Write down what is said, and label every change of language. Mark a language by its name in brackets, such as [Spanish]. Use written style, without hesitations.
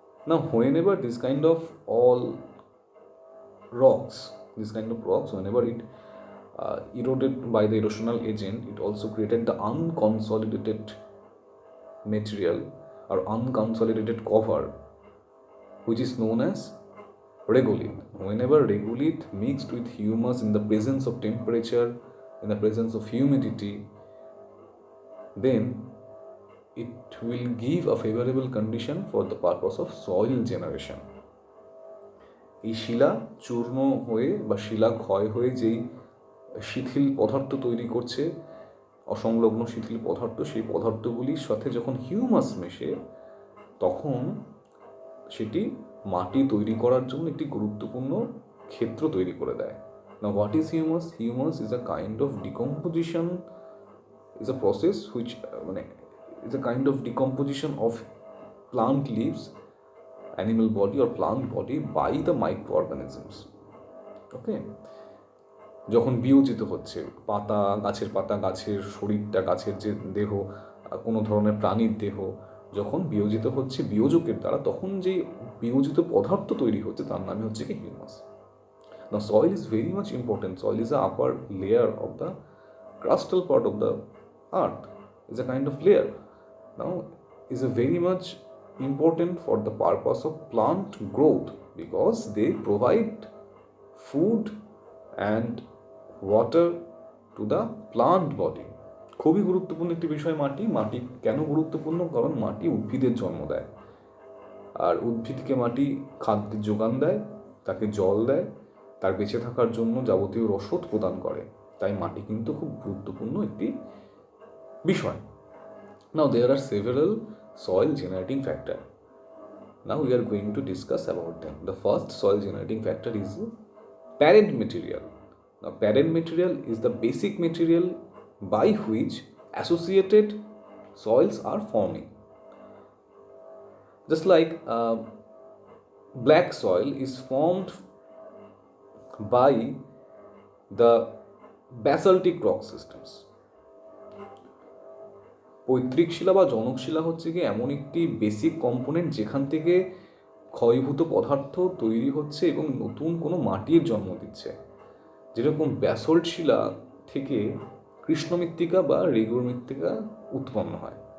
[English] Now, whenever this kind of rocks, whenever it eroded by the erosional agent, it also created the unconsolidated material or unconsolidated cover, which is known as regolith. Whenever regolith mixed with humus in the presence of temperature, in the presence of humidity, then it will give a favorable condition for the purpose of soil generation. [Bangla] এই শিলা চূর্ণ হয়ে বা শিলা ক্ষয় হয়ে যেই শিথিল পদার্থ তৈরি করছে, অসংলগ্ন শিথিল পদার্থ, সেই পদার্থগুলির সাথে যখন হিউমাস মেশে তখন সেটি মাটি তৈরি করার জন্য একটি গুরুত্বপূর্ণ ক্ষেত্র তৈরি করে দেয়। [English] না, what is humus? Humus is a kind of decomposition, is a process which is a kind of decomposition of plant leaves, animal body or plant body by the microorganisms. [Bangla] ওকে, যখন বিয়োজিত হচ্ছে পাতা, গাছের পাতা, গাছের শরীরটা, গাছের যে দেহ, কোনো ধরনের প্রাণীর দেহ যখন বিয়োজিত হচ্ছে বিয়োজকের দ্বারা, তখন যে বিয়োজিত পদার্থ তৈরি হচ্ছে তার নামই হচ্ছে কি humus. [English] Now, soil is very much important. Soil is the upper layer of the crustal part of the earth. It's a kind of layer. Now, is a very much important for the purpose of plant growth because they provide food and water to the plant body. [Bangla] খুবই গুরুত্বপূর্ণ একটি বিষয় মাটি। মাটি কেন গুরুত্বপূর্ণ? কারণ মাটি উদ্ভিদের জন্ম দেয়, আর উদ্ভিদকে মাটি খাদ্যের যোগান দেয়, তাকে জল দেয়, তার বেঁচে থাকার জন্য যাবতীয় রসদ প্রদান করে। তাই মাটি কিন্তু খুব গুরুত্বপূর্ণ একটি বিষয়। [English] Now, there are several soil generating factors. Now, we are going to discuss about them. The first soil generating factor is parent material. Now, parent material is the basic material by which associated soils are forming. Just like black soil is formed by the basaltic rock systems. [Bangla] পৈতৃক শিলা বা জনক শিলা হচ্ছে কি এমন একটি basic component যেখান থেকে ক্ষয়ভূত পদার্থ তৈরি হচ্ছে এবং নতুন কোনো মাটির জন্ম দিচ্ছে। যেরকম ব্যাসল্ট শিলা থেকে কৃষ্ণ মৃত্তিকা বা রেগুর মৃত্তিকা উৎপন্ন হয়।